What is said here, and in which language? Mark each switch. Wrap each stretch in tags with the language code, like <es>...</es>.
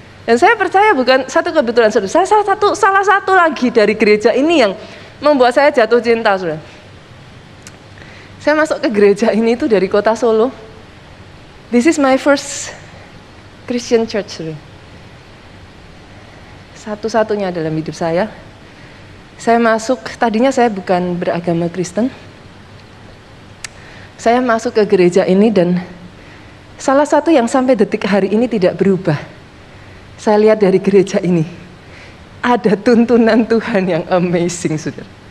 <id>Dan saya percaya bukan satu kebetulan, saudara. Saya salah satu lagi dari gereja ini yang membuat saya jatuh cinta, saudara. Saya masuk ke gereja ini itu dari kota Solo.</id> <en>This is my first Christian church, saudara.</en> <id>Satu-satunya dalam hidup saya. Saya masuk, tadinya saya bukan beragama Kristen. Saya masuk ke gereja ini dan salah satu yang sampai detik hari ini tidak berubah. Saya lihat dari gereja ini, ada tuntunan Tuhan yang amazing, saudara.</id>